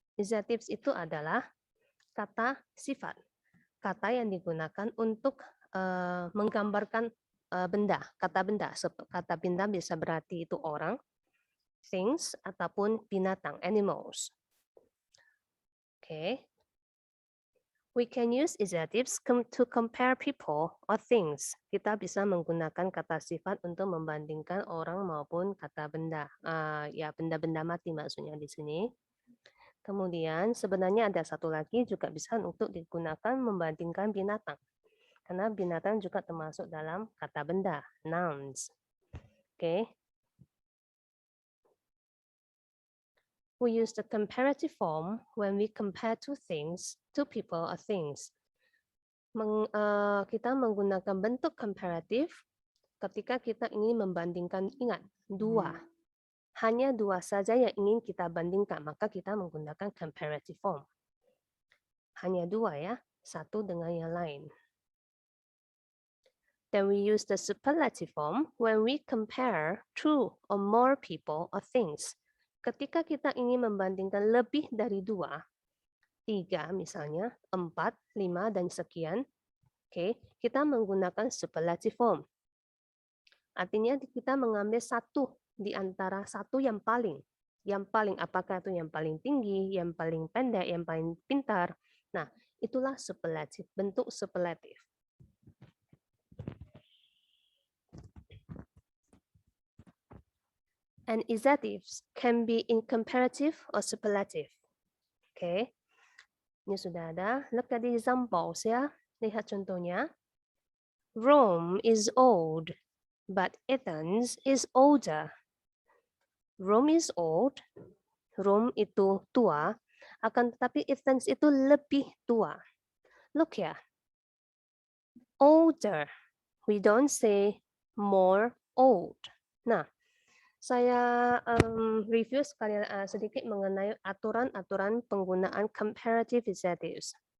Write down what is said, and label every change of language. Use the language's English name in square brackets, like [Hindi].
[Indonesian] Adjectives itu adalah kata sifat, kata yang digunakan untuk menggambarkan benda, kata benda. Kata benda bisa berarti itu orang, things, ataupun binatang, animals. Okay. [English] We can use adjectives to compare people or things. [Indonesian] Kita bisa menggunakan kata sifat untuk membandingkan orang maupun kata benda. Ya, benda-benda mati maksudnya di sini. Kemudian sebenarnya ada satu lagi juga bisa untuk digunakan membandingkan binatang. Karena binatang juga termasuk dalam kata benda, nouns. Oke. [English] We use the comparative form when we compare two things, two people or things. [Indonesian] Kita menggunakan bentuk komparatif ketika kita ingin membandingkan, ingat, 2. Hanya 2 saja yang ingin kita bandingkan, maka kita menggunakan comparative form. Hanya 2 ya, satu dengan yang lain. [English] Then we use the superlative form when we compare two or more people or things. [Indonesian] Ketika kita ingin membandingkan lebih dari 2, 3 misalnya, 4, 5, dan sekian, okay, kita menggunakan superlative form. Artinya kita mengambil satu di antara satu yang paling. Yang paling, apakah itu yang paling tinggi, yang paling pendek, yang paling pintar. Nah, itulah superlative, bentuk superlative. [English] And adjectives can be in comparative or superlative. Okay. [Indonesian] Ini sudah ada. [English] Look at the examples ya. [Indonesian] Lihat contohnya. [English] Rome is old, but Athens is older. Rome is old. [Indonesian] Rome itu tua, akan tetapi Athens itu lebih tua. [English] Look here. Older. We don't say more old. [Indonesian] Nah, saya review sedikit mengenai aturan-aturan penggunaan comparative adjectives.